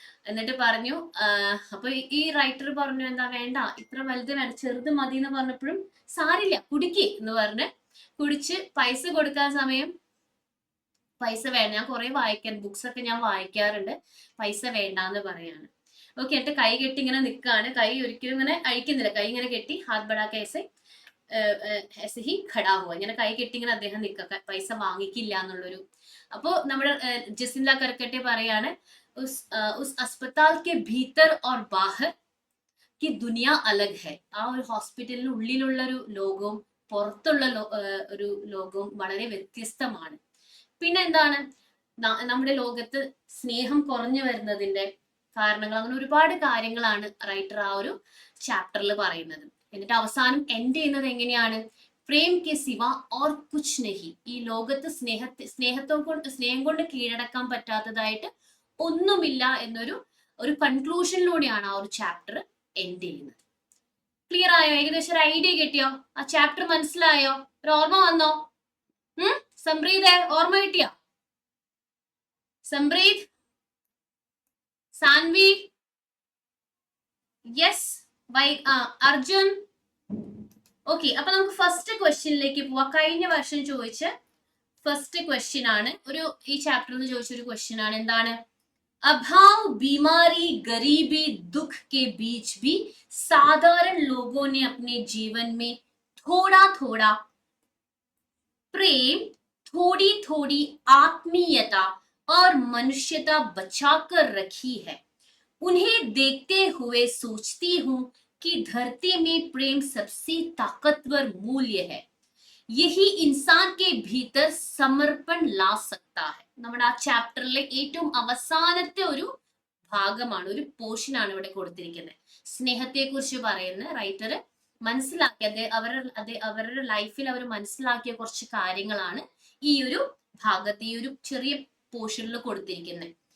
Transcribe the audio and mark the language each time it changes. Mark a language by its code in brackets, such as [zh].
[ml] എന്നിട്ട് പറഞ്ഞു, അപ്പൊ ഈ റൈറ്റർ പറഞ്ഞു, എന്താ വേണ്ട, ഇത്ര വലുത് വേണ്ട, ചെറുത് മതി എന്ന് പറഞ്ഞപ്പോഴും സാരില്ല കുടിക്ക് എന്ന് പറഞ്ഞ് കുടിച്ച് പൈസ കൊടുക്കാൻ സമയം പൈസ വേണ്ട, ഞാൻ കുറെ ബുക്സ് ഒക്കെ ഞാൻ വായിക്കാറുണ്ട്, പൈസ വേണ്ടാന്ന് പറയാണ്. ഓക്കെ, എന്നിട്ട് കൈ കെട്ടി ഇങ്ങനെ നിൽക്കുകയാണ്, കൈ ഒരിക്കലും ഇങ്ങനെ അഴിക്കുന്നില്ല, കൈ ഇങ്ങനെ കെട്ടി [hi] ഹാത്ത് ബടാക്ക ऐसे ही खड़ा हुआ, [ml] ഇങ്ങനെ കൈ കെട്ടി ഇങ്ങനെ അദ്ദേഹം നിൽക്കുക, പൈസ വാങ്ങിക്കില്ല എന്നുള്ളൊരു. അപ്പോ നമ്മുടെ ജസിന്ത കർക്കട്ടെ പറയാണ്, [hi] उस अस्पताल के भीतर और बाहर की दुनिया अलग है. [ml] ആ ഒരു ഹോസ്പിറ്റലിന് ഉള്ളിലുള്ള ഒരു ലോകവും പുറത്തുള്ള ഒരു ലോകവും വളരെ വ്യത്യസ്തമാണ്. പിന്നെ എന്താണ്, നമ്മുടെ ലോകത്ത് സ്നേഹം കുറഞ്ഞു വരുന്നതിന്റെ കാരണങ്ങൾ, അങ്ങനെ ഒരുപാട് കാര്യങ്ങളാണ് റൈറ്റർ ആ ഒരു ചാപ്റ്ററിൽ പറയുന്നത്. എന്നിട്ട് അവസാനം എൻഡ് ചെയ്യുന്നത് എങ്ങനെയാണ്, [hi] പ്രേം കെ സിവ ഓർ കുച്ച് നഹി, [ml] ഈ ലോകത്ത് സ്നേഹം കൊണ്ട് കീഴടക്കാൻ പറ്റാത്തതായിട്ട് ഒന്നുമില്ല എന്നൊരു കൺക്ലൂഷനിലൂടെയാണ് ആ ഒരു ചാപ്റ്റർ എൻഡ് ചെയ്യുന്നത്. ക്ലിയർ ആയോ? ഏകദേശം ഒരു ഐഡിയ കിട്ടിയോ? ആ ചാപ്റ്റർ മനസ്സിലായോ? ഒരു ഓർമ്മ വന്നോ? സംപ്രീത് ഓർമ്മ കിട്ടിയോ? സംപ്രീത്, സാൻവി, യെസ്, അർജുൻ. ഓക്കെ, അപ്പൊ നമുക്ക് ഫസ്റ്റ് ക്വസ്റ്റ്യനിലേക്ക് പോവാം. കഴിഞ്ഞ വർഷം ചോദിച്ച ഫസ്റ്റ് ക്വസ്റ്റ്യൻ ആണ്, ഈ ചാപ്റ്ററിൽ ചോദിച്ച ഒരു ക്വസ്റ്റ്യൻ ആണ്. എന്താണ്? [hi] अभाव, बीमारी, गरीबी, दुख के बीच भी साधारण लोगों ने अपने जीवन में थोड़ा थोड़ा प्रेम, थोड़ी थोड़ी आत्मीयता और मनुष्यता बचाकर रखी है. उन्हें देखते हुए सोचती हूं कि धरती में प्रेम सबसे ताकतवर मूल्य है. यही इंसान के भीतर समर्पण ला सकता है. [ml] നമ്മുടെ ആ ചാപ്റ്ററിലെ ഏറ്റവും അവസാനത്തെ ഒരു ഭാഗമാണ്, ഒരു പോർഷനാണ് ഇവിടെ കൊടുത്തിരിക്കുന്നത്. സ്നേഹത്തെ കുറിച്ച് പറയുന്ന റൈറ്റർ മനസ്സിലാക്കിയ അവരുടെ ലൈഫിൽ അവർ മനസ്സിലാക്കിയ കുറച്ച് കാര്യങ്ങളാണ് ഈ ഒരു ഭാഗത്ത്, ഈ ഒരു ചെറിയ പോർഷനിൽ കൊടുത്തിരിക്കുന്നത്.